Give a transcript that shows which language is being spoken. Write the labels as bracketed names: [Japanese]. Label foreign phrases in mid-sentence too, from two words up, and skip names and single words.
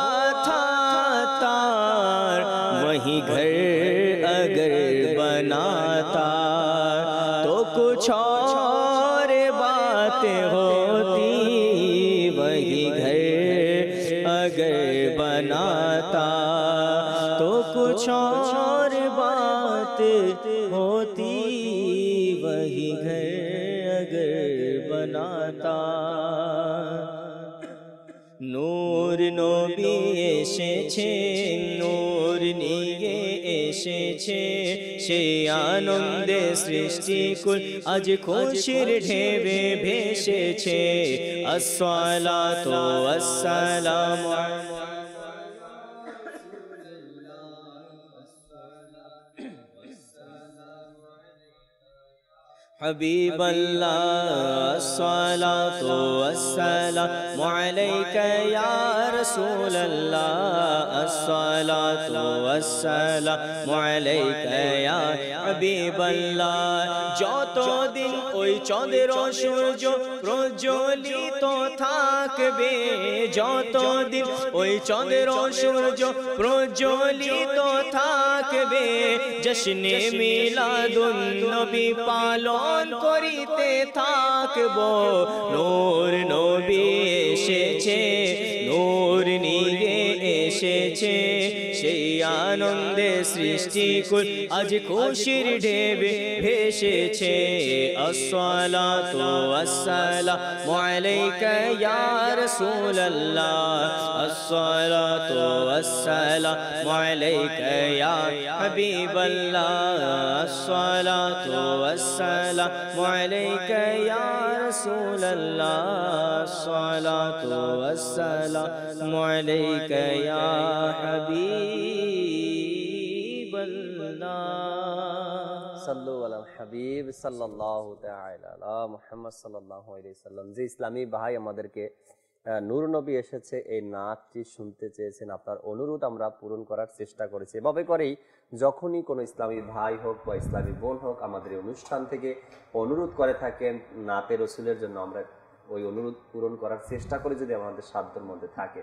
[Hindi] था तार, वहीं घर अगर बनाता तो कुछ और बात होती, वहीं घर अगर बनाता तो कुछ और बात होती, वही घर अगर बनाता। [Bangla] নূর নবী এসেছে, নূর নিয়ে এসেছে, সেই আনন্দে সৃষ্টিকুল আজ খুশির ঢেবে ভেসেছে। [Arabic] الصلاة والسلام حبیب اللہ، الصلاۃ والسلام علیک یا رسول اللہ، الصلاۃ والسلام علیک یا حبیب اللہ। [Bangla] যতদিন ওই চন্দ্র সূর্য প্রজ্বলিত থাকবে, যতদিন ওই চন্দ্র সূর্য প্রজ্বলিত থাকবে, জশ্নে মিলাদুন নবী পালন করিতে থাকবো। নূর নবী এসেছে, নূর নিয়ে এসেছে, সেই আনন্দে সৃষ্টিকুল আজ খুশির ঢেবে ভেসেছে। [Arabic] الصلاة والسلام عليك يا رسول الله، الصلاة والسلام عليك يا حبيب الله، الصلاة والسلام عليك يا رسول الله، الصلاة والسلام عليك يا حبيب الله. صلوا على الحبيب صلى الله تعالى على محمد صلى الله عليه وسلم. [Bangla] যে ইসলামী ভাই আমাদেরকে নূর নবী এসেছে এই নাচটি শুনতে চেয়েছেন, আপনার অনুরোধ আমরা পূরণ করার চেষ্টা করেছি। এভাবে করেই যখনই কোনো ইসলামী ভাই হোক বা ইসলামী বোন হোক আমাদের এই অনুষ্ঠান থেকে অনুরোধ করে থাকেন নাতে রসুলের জন্য, আমরা ওই অনুরোধ পূরণ করার চেষ্টা করি যদি আমাদের সাধ্যের মধ্যে থাকে।